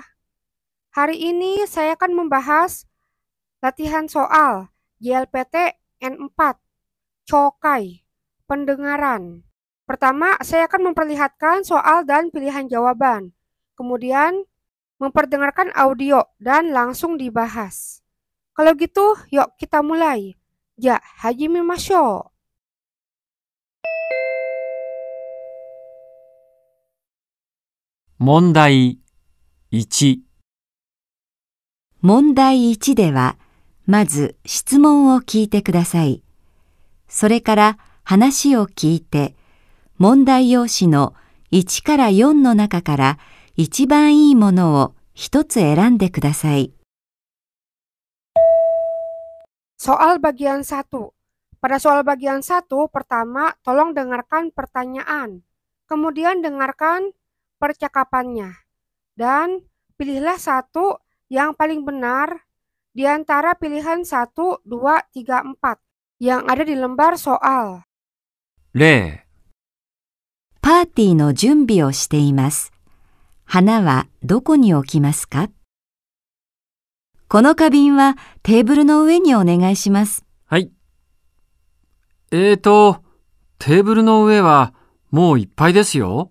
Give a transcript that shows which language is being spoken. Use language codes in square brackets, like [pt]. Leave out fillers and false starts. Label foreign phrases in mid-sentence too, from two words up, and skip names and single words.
[id] Hari ini saya akan membahas latihan soal JLPT N4, Chokai, pendengaran. Pertama, saya akan memperlihatkan soal dan pilihan jawaban. Kemudian, memperdengarkan audio dan langsung dibahas. Kalau gitu, yuk kita mulai. [ja] じゃ、始めましょう. 問題1、問題1では、まず質問を聞いてください。それから話を聞いて、問題用紙の1から4の中から一番いいものを一つ選んでください。 [id] Soal bagian 1. Pada soal bagian 1, pertama tolong dengarkan pertanyaan. Kemudian dengarkan percakapannya. Dan pilihlah satu yang paling benar di antara pilihan 1, 2, 3, 4 yang ada di lembar soal. [ja] 例、パーティーの準備をしています。花はどこに置きますか？この花瓶はテーブルの上にお願いします。はい。テーブルの上はもういっぱいですよ。